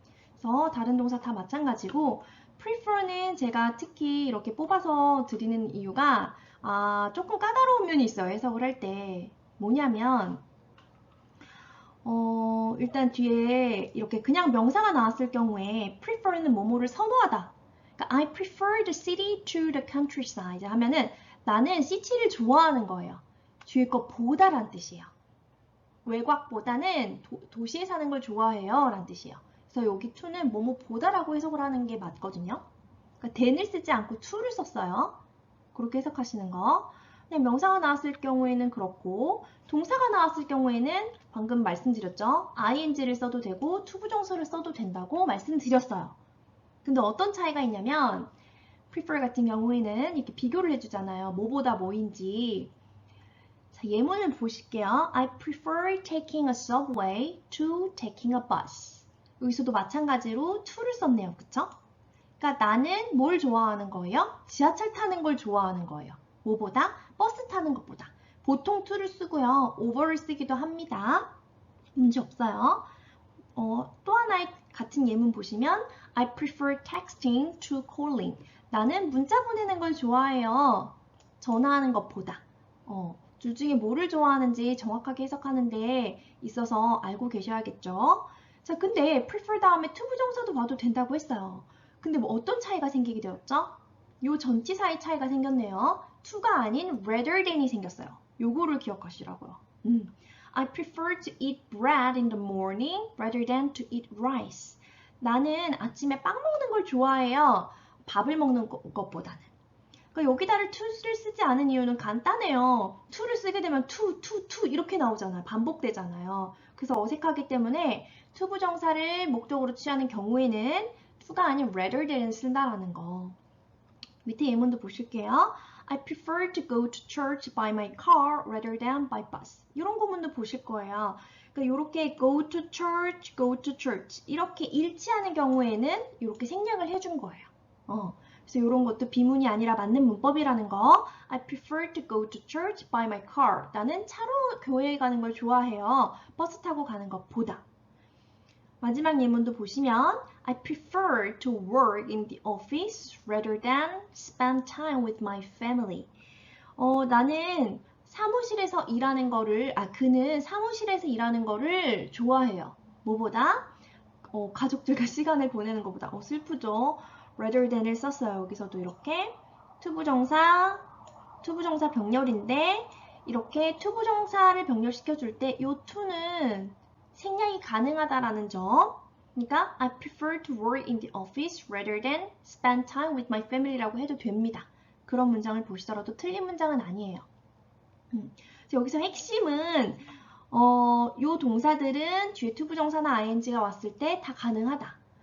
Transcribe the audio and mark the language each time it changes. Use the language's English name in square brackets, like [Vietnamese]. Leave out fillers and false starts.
[Korean] 그래서 다른 동사 다 마찬가지고 prefer는 제가 특히 이렇게 뽑아서 드리는 이유가 조금 까다로운 면이 있어요. 해석을 할 때. 뭐냐면 일단 뒤에 이렇게 그냥 명사가 나왔을 경우에 prefer는 뭐뭐를 선호하다. [English] 그러니까 I prefer the city to the countryside [Korean] 하면은 나는 시티를 좋아하는 거예요. 뒤에 거 보다란 뜻이에요. 외곽보다는 도시에 사는 걸 좋아해요 라는 뜻이에요. 그래서 여기 to는 뭐뭐 보다라고 해석을 하는 게 맞거든요. 그러니까 then을 쓰지 않고 to를 썼어요. 그렇게 해석하시는 거. 그냥 명사가 나왔을 경우에는 그렇고 동사가 나왔을 경우에는 방금 말씀드렸죠. ing를 써도 되고 to 부정사를 써도 된다고 말씀드렸어요. 근데 어떤 차이가 있냐면 prefer 같은 경우에는 이렇게 비교를 해주잖아요. 뭐보다 뭐인지. 자, 예문을 보실게요. [English] I prefer taking a subway to taking a bus. [Korean] 여기서도 마찬가지로 to를 썼네요. 그쵸? 그러니까 나는 뭘 좋아하는 거예요? 지하철 타는 걸 좋아하는 거예요. 뭐보다? 버스 타는 것보다. 보통 to를 쓰고요. over를 쓰기도 합니다. 문제 없어요. 또 하나의 같은 예문 보시면 [English] I prefer texting to calling. [Korean] 나는 문자 보내는 걸 좋아해요. 전화하는 것보다. 둘 중에 뭐를 좋아하는지 정확하게 해석하는 데 있어서 알고 계셔야겠죠. 자, 근데 prefer 다음에 to 부정사도 봐도 된다고 했어요. 근데 뭐 어떤 차이가 생기게 되었죠? 요 전치사의 차이가 생겼네요. to가 아닌 rather than이 생겼어요. 요거를 기억하시라고요. [English] I prefer to eat bread in the morning rather than to eat rice. [Korean] 나는 아침에 빵 먹는 걸 좋아해요. 밥을 먹는 것보다는. 그러니까 여기다를 to를 쓰지 않은 이유는 간단해요. to를 쓰게 되면 to 이렇게 나오잖아요. 반복되잖아요. 그래서 어색하기 때문에 to 부정사를 목적으로 취하는 경우에는 to가 아닌 rather than을 쓴다라는 거. 밑에 예문도 보실게요. [English] I prefer to go to church by my car rather than by bus. [Korean] 이런 구문도 보실 거예요. 그러니까 이렇게 [English] go to church [Korean] 이렇게 일치하는 경우에는 이렇게 생략을 해준 거예요. 그래서 이런 것도 비문이 아니라 맞는 문법이라는 거. [English] I prefer to go to church by my car. [Korean] 나는 차로 교회에 가는 걸 좋아해요. 버스 타고 가는 것보다. 마지막 예문도 보시면 [English] I prefer to work in the office rather than spend time with my family. [Korean] 나는 사무실에서 일하는 거를, 그는 사무실에서 일하는 거를 좋아해요. 뭐보다? 가족들과 시간을 보내는 것보다. 슬프죠? rather than을 썼어요. 여기서도 이렇게 투부정사 병렬인데 이렇게 투부정사를 병렬시켜줄 때 이 to는 생략이 가능하다라는 점. 그러니까 [English] I prefer to work in the office rather than spend time with my family라고 [Korean] 해도 됩니다. 그런 문장을 보시더라도 틀린 문장은 아니에요. 여기서 핵심은 요 동사들은 뒤에 투부정사나 ing가 왔을 때 다 가능하다.